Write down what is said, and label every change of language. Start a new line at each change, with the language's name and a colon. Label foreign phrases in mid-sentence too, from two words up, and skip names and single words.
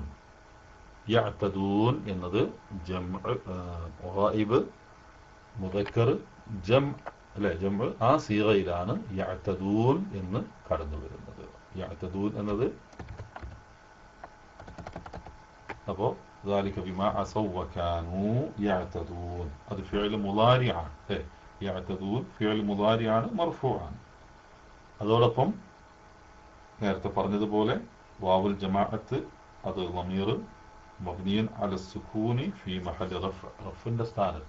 Malayalam: യഅ്തദൂൻ എന്നത്
Arabic: جمع غائب مذكر جمع
Malayalam: അല്ലെ, ജംഅ്, ആ സീഗയിലാണ് യഅ്തദൂൻ എന്ന് കടന്നു വരുന്നത്. യഅ്തദൂൻ എന്നത് അപ്പോ
Arabic: ذلك بما عصوا وكانوا يعتدون.
Malayalam: അത്
Arabic: فعل مضارع.
Malayalam: അല്ലേ? യഅ്തദൂൻ
Arabic: فعل مضارع,
Malayalam: മർഫൂആണ്. അതോടൊപ്പം നേരത്തെ പറഞ്ഞതുപോലെ
Arabic: واو الجماعة
Malayalam: അത്
Arabic: ضمير مبني على السكون في محل رفع,
Malayalam: റഫിന്റെ സ്ഥാനത്ത്.